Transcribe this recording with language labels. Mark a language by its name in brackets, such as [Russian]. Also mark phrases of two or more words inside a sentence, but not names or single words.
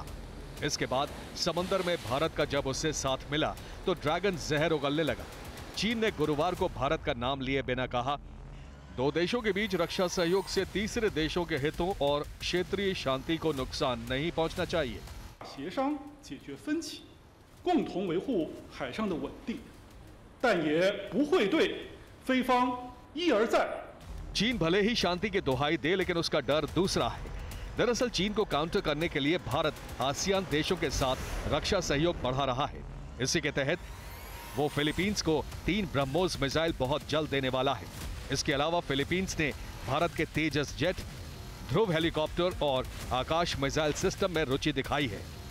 [Hindi] इसके बाद समंदर में भारत का जब उससे साथ मिला तो ड्रैगन जहर उगलने लगा। चीन ने गुरुवार को भारत का नाम लिए बिना कहा, दो देशों के बीच रक्षा सहयोग से तीसरे देशों के हितों और क्षेत्रीय शांति को नुकसान नहीं पहुंचना चाहिए। [Chinese] 协商解决分歧，共同维护海上的稳定，但也不会对非方一而再。 [Hindi] चीन भले ही शांति की दुहाई दे, लेकिन उसका डर दूसरा है। दरअसल चीन को काउंटर करने के लिए भारत आसियान देशों के साथ रक्षा सहयोग बढ़ा रहा है। इसी के तहत वो फिलीपींस को 3 ब्रह्मोस मिसाइल बहुत जल्द देने वाला है। इसके अलावा फिलीपींस ने भारत के तेजस जेट, ध्रुव हेलीकॉप्टर और आकाश मिसाइल सिस्टम में रुचि दिखाई है।